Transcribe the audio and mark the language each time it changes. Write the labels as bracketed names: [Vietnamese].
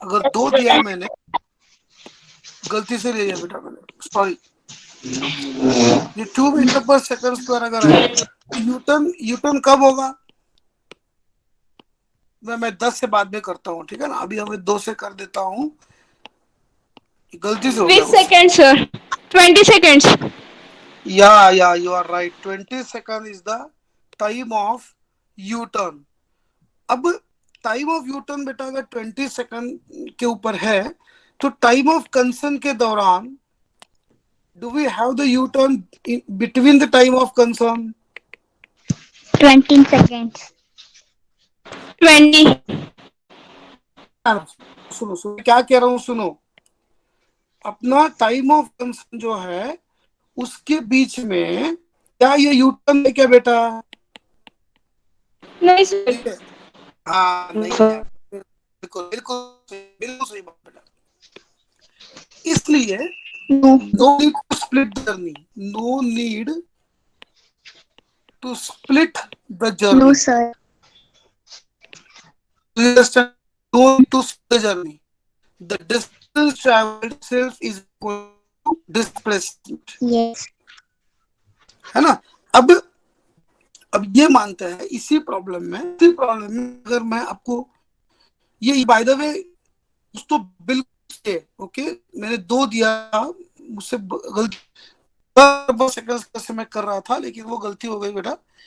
[Hindi] अगर 2 दिया मैंने, गलती से ले लिया बेटा मैंने, सॉरी। ये 2 मीटर पर सेकंड स्क्वायर अगर है, यूटर्न कब होगा? मैं 10 से बाद में करता हूँ, ठीक है ना। अभी हमें 2 से कर देता हूँ, गलती से हो गया। [English] 20 seconds, sir. 20 seconds. Yeah, you are right. 20 seconds is the time of U turn. अब time of U turn [Hindi] बेटा अगर 20 सेकंड के ऊपर है तो टाइम ऑफ कंसर्न के दौरान [English] Do we have the U turn between the time of concern? 20 seconds. 20. [Hindi] सुनो सुनो क्या कह रहा हूँ, सुनो। अपना टाइम ऑफ कंसर्न जो है उसके बीच में क्या ये यू टर्न है क्या बेटा? नहीं सर. हाँ नहीं है, बिल्कुल बिल्कुल बिल्कुल सही बात बेटा। इसलिए [English] No. No need to split the journey, no need to split the No, journey. sir. You understand? No need to split the journey. The distance traveled itself is equal to displacement. Yes. [Hindi] है ना? अब ये मानते हैं इसी problem में अगर मैं आपको ये बाय द वे तो बिल्कुल ओके मैंने 2 दिया, मुझसे गलती सेकंड से मैं कर रहा था लेकिन वो गलती हो गई बेटा।